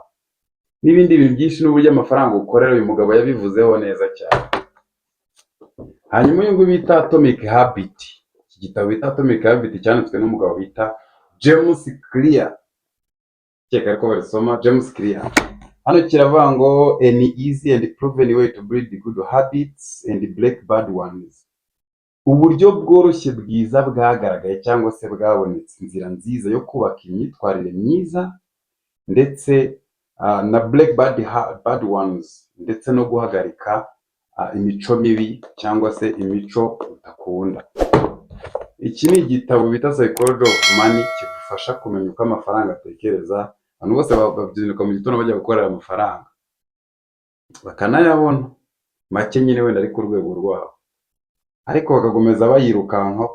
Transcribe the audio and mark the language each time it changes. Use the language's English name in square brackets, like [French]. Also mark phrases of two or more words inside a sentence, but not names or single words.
[Kinyarwanda] N'ibindi bintu byinshi n'uburyo amafaranga ukorera, uyu mugabo yabivuzeho neza cyane. Hanyuma uyu nguyu bita Atomic Habit, iki gitabo bita Atomic Habit cyanditswe n'umugabo bita James Clear, cyeka ariko barisoma James Clear. Hano kiravuga ngo [English] an easy and proven way to build good habits and break bad ones. [Kinyarwanda] Uburyo bworoshye bwiza bwagaragaye cyangwa se bwabonetse, inzira nziza yo kubaka imyitwarire myiza ndetse na [English] break bad ones, [Kinyarwanda] ndetse no guhagarika imico mibi cyangwa se imico utakunda. Iki ni igitabo bita Psychology of Money, kigufasha kumenya uko amafaranga atekereza. Abantu bose babyinuka mu gitondo bajya gukorera amafaranga, bakanayabona make nyine wenda ari ku rwego rwabo, ariko bakagomeza bayirukanka.